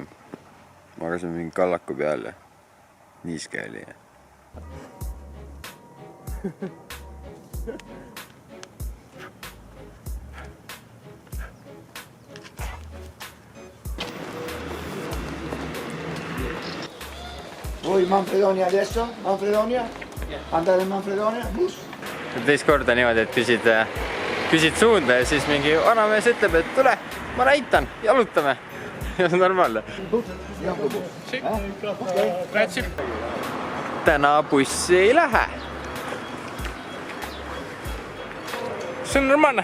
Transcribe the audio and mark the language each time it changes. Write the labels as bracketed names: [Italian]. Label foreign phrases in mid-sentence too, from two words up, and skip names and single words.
[Estonian] Magasime mingi kallaku peal ja niiske oli. [Italian] Voi Manfredonia adesso? Manfredonia? Andate in Manfredonia? Bus? [Estonian] Teist korda niimoodi, et küsid suunda ja siis mingi vanamees ütleb, et tule, ma näitan, jalutame. Ja see on normaalne. Täna bussi ei lähe. See on normaalne.